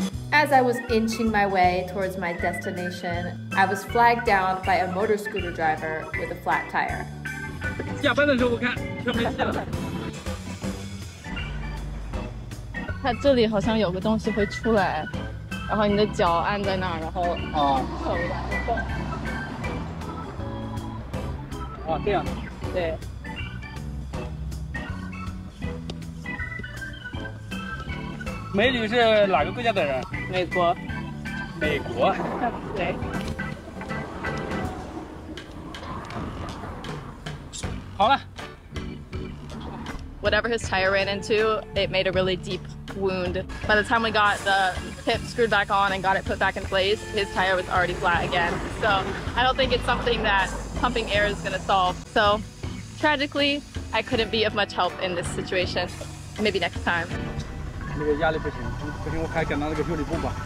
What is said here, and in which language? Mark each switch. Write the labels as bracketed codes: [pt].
[en] As I was inching my way towards my destination, I was flagged down by a motor scooter driver with a flat tire. [zh] 下班的时候我看车没戏了。它这里好像有个东西会出来，然后你的脚按在那儿，然后手来动。哦，这样。对。美女是哪个国家的人？美国。美国。对。好了。 [en] Whatever his tire ran into, it made a really deep wound. By the time we got the tip screwed back on and got it put back in place, his tire was already flat again. So I don't think it's something that pumping air is gonna solve. So tragically, I couldn't be of much help in this situation. Maybe next time. [zh] 那个压力不行，不行我还赶到那个修理部吧。